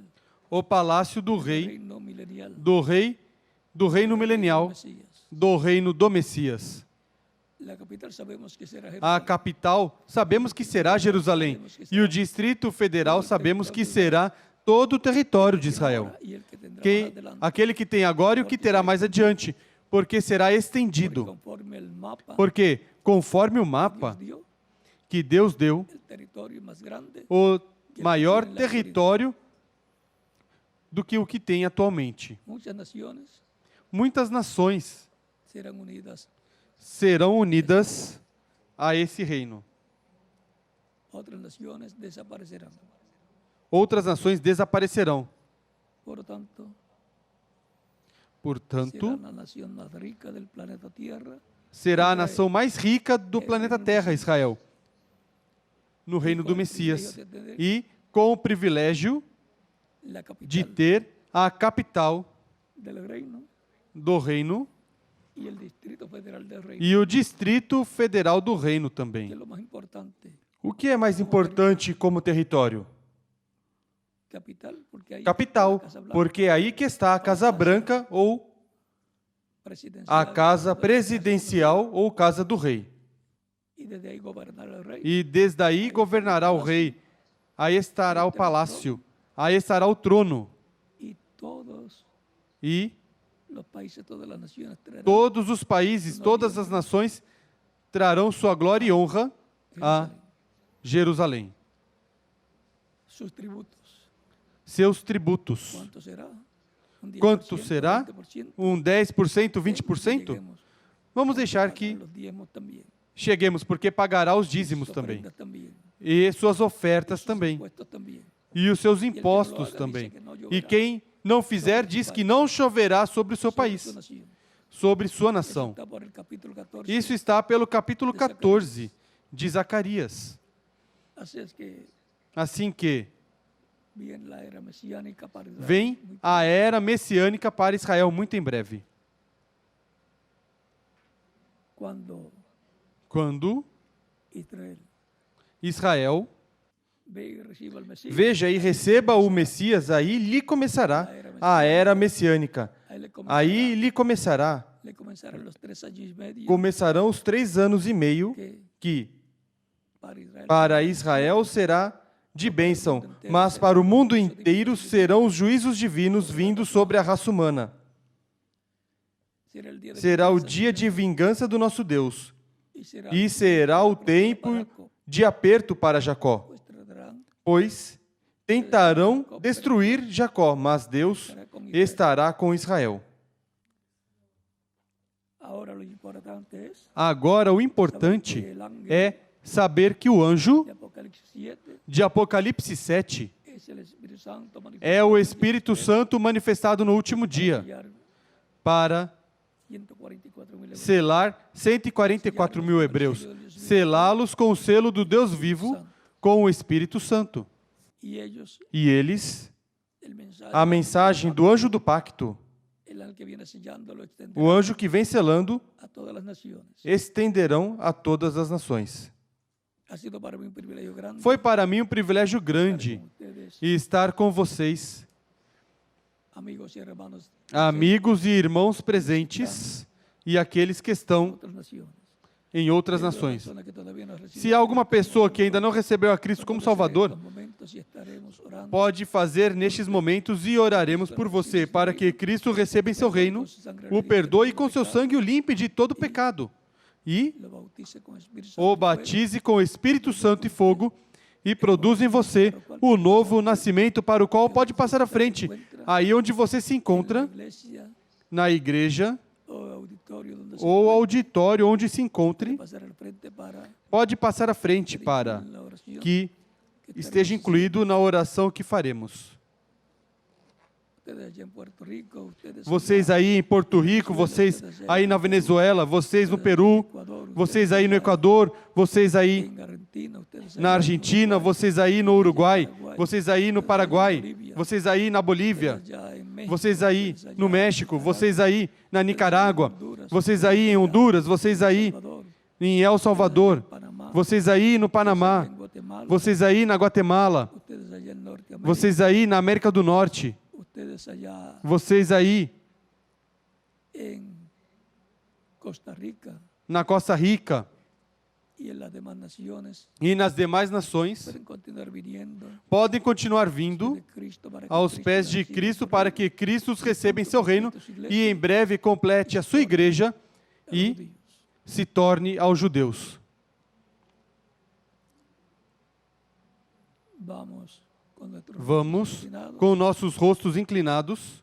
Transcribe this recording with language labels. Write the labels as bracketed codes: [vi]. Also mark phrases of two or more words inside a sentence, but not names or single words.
[pt] o palácio do rei, [es] reino milenial [pt] do reino milenial, [es] Mesías. [pt] do reino do Messias. [es] La capital sabemos que será [pt] A [es] Jerusalén. [pt] capital sabemos que será Jerusalém, e o Distrito Federal sabemos que será todo o território de Israel. [es] Y el que tendrá Que, más adelante, [pt] aquele que tem agora e o que terá mais adiante, porque será estendido. [es] conforme el mapa [pt] Porque, conforme o [es] Dios [pt] mapa [es] dio, [pt] que Deus deu, [es] el territorio más grande [pt] o maior território do que o que tem atualmente. [es] muchas naciones [pt] Muitas nações [es] serán unidas, [pt] serão unidas a esse reino. [es] otras naciones desaparecerán. [pt] Outras nações desaparecerão. [es] Por tanto, será [pt] Portanto, [es] la nación más rica del planeta Tierra [pt] será a nação mais rica do planeta Terra, Israel, no reino do Messias, e com o privilégio [es] la [pt] de [es] capital [pt] ter a capital [es] del reino [pt] do reino [es] y el distrito federal del reino, [pt] e o Distrito Federal do Reino [es] que [pt] também. [es] es lo más importante. [pt] O que é mais importante como território? [es] Capital, porque ahí [pt] Capital, [es] está la Casa Blanca, [pt] porque é aí que está a Casa Branca ou [es] presidencial, [pt] a Casa Presidencial ou Casa do Rei. [es] y desde ahí gobernar el rey. [pt] E desde aí governará o rei. Aí estará o palácio, aí estará o trono. [es] Y todos [pt] E [es] los países, todas las naciones traerán [pt] todos os países, todas as nações trarão sua glória e honra a Jerusalém. [es] sus tributos. [pt] Seus tributos. [es] ¿Cuánto será? ¿Un 10%, [pt] Quanto será? [es] 20%? [pt] 10%, 20%? [es] Lleguemos. [pt] Vamos deixar que [es] Los diezmos también, [pt] cheguemos, porque pagará os dízimos [es] sus [pt] também. [es] ofrendas también, [pt] E suas ofertas [es] sus [pt] também. [es] impuestos también. [pt] E os seus [es] Y el que no lo [pt] impostos [es] haga [pt] também. [es] dice que no [pt] E [es] lloverá [pt] quem não fizer, diz que não choverá sobre o seu [es] sobre país, su nación. [pt] sobre sua [es] Eso [pt] nação. [es] está por el capítulo 14. [pt] Isso está pelo capítulo 14 de Zacarias. [es] Así es que [pt] Assim que [es] viene la era mesiánica para Israel. [pt] vem [es] Muy [pt] a era messiânica para Israel muito em breve. [es] Cuando [pt] Quando [es] Israel [pt] Israel [es] ve y reciba el Mesías, [pt] veja e receba o Messias, aí lhe começará a era messiânica. Aí lhe começará, [es] le comenzarán los 3 años y medio [pt] começarão os 3 anos e meio [es] que [pt] que [es] para Israel, [pt] para Israel será de bênção, mas para o mundo inteiro serão os juízos divinos vindos sobre a raça humana. [es] será el día de [pt] Será o [es] venganza [pt] dia de vingança do nosso Deus, [es] y será [pt] e será o tempo de aperto para Jacó, [es] pues tratarán [pt] pois tentarão destruir Jacó, mas Deus estará com Israel. [es] ahora lo importante es [pt] Agora, o importante é saber que o anjo [es] de Apocalipsis 7 [pt] de Apocalipse 7 [es] es el Espíritu Santo [pt] é o Espírito Santo manifestado no último dia para [es] 144.000 hebreos. [pt] selar 144 mil hebreus, selá-los com o selo do Deus vivo, com o Espírito Santo. [es] Y ellos, [pt] E eles, [es] el mensaje, [pt] a mensagem do anjo do pacto, [es] el ángel que viene sellando lo extenderá [pt] o anjo que vem selando, [es] a todas las naciones. [pt] estenderão a todas as nações. [es] Ha sido para mí un privilegio grande [pt] Foi para mim um privilégio grande [es] estar con ustedes, [pt] estar com vocês, [es] amigos y hermanos [pt] amigos e irmãos presentes e aqueles que [es] de [pt] estão [es] otras naciones. [pt] em outras [es] Si hay [pt] nações. [es] persona que todavía no ha recibido [pt] Se há alguma pessoa que ainda não recebeu a Cristo como Salvador, [es] estos momentos y estaremos orando [pt] pode fazer nestes momentos e oraremos por você, para que Cristo receba em seu reino, o perdoe e com seu sangue o limpe de todo pecado e [es] lo bautice con Espíritu Santo [pt] o [es] y fuego, [pt] batize com Espírito Santo e fogo e produza em você o novo nascimento para o qual pode passar à frente, aí onde você se [es] en la [pt] encontra, [es] iglesia [pt] na igreja [es] o auditorio donde se [pt] ou auditório onde se encontre, [es] pasar al frente para [pt] pode passar à frente para [es] la oración [pt] que esteja incluído na oração que faremos. [es] ustedes allá en Puerto Rico, ustedes [pt] Vocês aí em Porto Rico, vocês aí na Venezuela, vocês no Peru, vocês aí no Equador, vocês aí [es] en Argentina, ustedes [pt] na [es] allá [pt] Argentina, vocês aí no Uruguai, vocês aí no Paraguai, vocês aí na Bolívia, [es] allá en México, [pt] vocês aí [es] ustedes allá [pt] no [es] en México, [pt] vocês aí na Nicarágua, vocês aí em Honduras, vocês aí [es] Salvador, [pt] em El Salvador, [es] Panamá, [pt] vocês aí no Panamá, [es] en Guatemala, [pt] vocês aí na Guatemala, [es] ustedes allá en Norteamérica, [pt] vocês aí na América do Norte, [es] ustedes allá [pt] vocês aí [es] en Costa Rica [pt] na Costa Rica [es] y en las demás naciones [pt] e nas demais nações, [es] pueden continuar viniendo [pt] podem continuar vindo [es] de Cristo para que [pt] aos [es] Cristo [pt] pés de [es] reciba [pt] Cristo [es] su [pt] para [es] reino. [pt] que Cristo os receba em seu reino e em breve complete a sua igreja [es] A los [pt] e [es] judíos. [pt] se torne aos judeus. [es] Vamos con nuestros [pt] Vamos [es] rostros inclinados, [pt] com nossos rostos inclinados,